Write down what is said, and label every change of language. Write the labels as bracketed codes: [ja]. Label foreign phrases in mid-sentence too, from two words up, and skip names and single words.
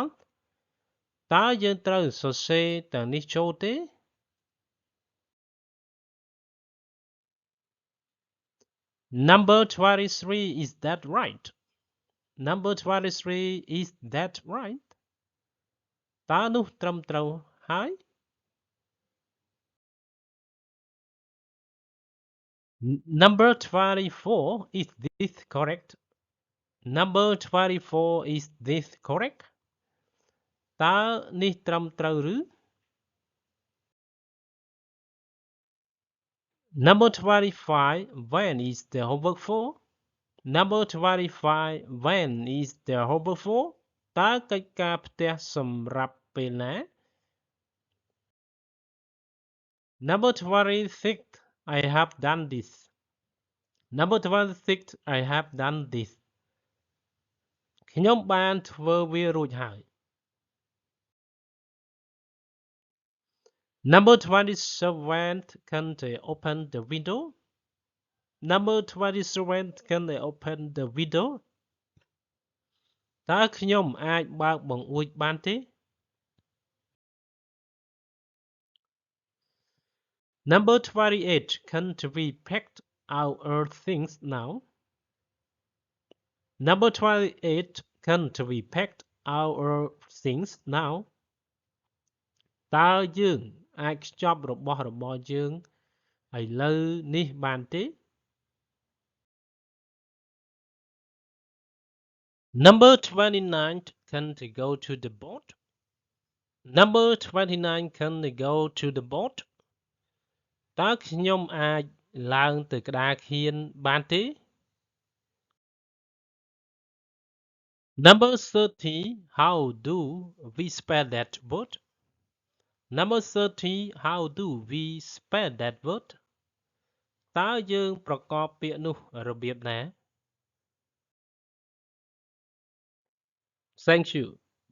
[km] តើយើងត្រូវសរសេរទាំងនេះចូលទេ? [en] Number 23, is that right? Number 23, is that right? [km] តើនោះត្រឹមត្រូវហើយ? [en] Number 24, is this correct? Number 24, is this correct? [km] តើនេះត្រឹមត្រូវឬ? [en] Number 25, when is the homework for? Number 25, when is the homework for? [km] តើកិច្ចការផ្ទះសម្រាប់ពេលណា? [en] Number 26, I have done this. Number 26, I have done this. [km] ខ្ញុំបានធ្វើវារួចហើយ. [en] Number 27, can I open the window? Number 27, can I open the window? [km] តើខ្ញុំអាចបើកបង្អួចបានទេ? [en] Number 28, can't we pack our things now? Number 28, can't we pack our things now? [km] តើយើងអាចខ្ចប់របស់របរយើងឥឡូវនេះបានទេ? [en] Number 29, can't I go to the boat? Number 29, can I go to the boat? [km] តើខ្ញុំអាចឡើងទៅក្តារខៀនបានទេ? [en] Number 30, how do we spell that word? Number 30, how do we spell that word? [km] តើយើងប្រកបពាក្យនោះរបៀបណា? [en] Thank you.